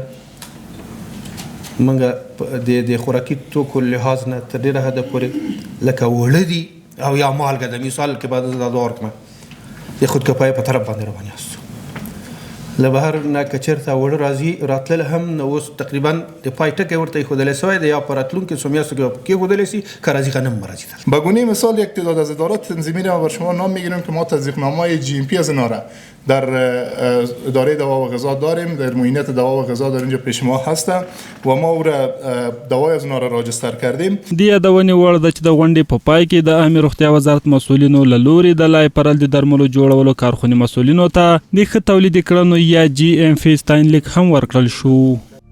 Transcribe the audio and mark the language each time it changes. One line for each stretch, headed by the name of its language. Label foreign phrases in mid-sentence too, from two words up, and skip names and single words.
Pashto: موږ د خوراکي توکو لحاظ نه تر ډیره حده پورې لکه وړه دي او یا مالګه د مثال کې بعد د دور کې د خودکفایۍ په طرف باندې روان یاستو. له بهر نه که چېرته وړه راځي راتلل هم نو اوس تقریبا د پای ټکی ورته ایښودلی شوی دی یا په راتلونکي څو میاشتو کې کېښودلی شي که راځي غنم به راځي.
Persian: به گونه مثال یک تعداد از ادارات تنظیمی را بر شما نام میگیریم که ما تصدیقنامه‌های GMP از اینا را در اداره دوا و غذا داریم، در معاینات دوا و غذا در اینجا پیش ما هست و ما او را دوای از اینا را راجستر کردیم.
Pashto: د یادونې وړ ده چې د غونډې په پای کې د عامه روغتیا وزارت مسؤلینو له لوري د لای پرل د درملو جوړولو کارخونې مسؤلینو ته د ښه تولیدي کړنو یا GMP ستاینلیک هم ورکړل شو.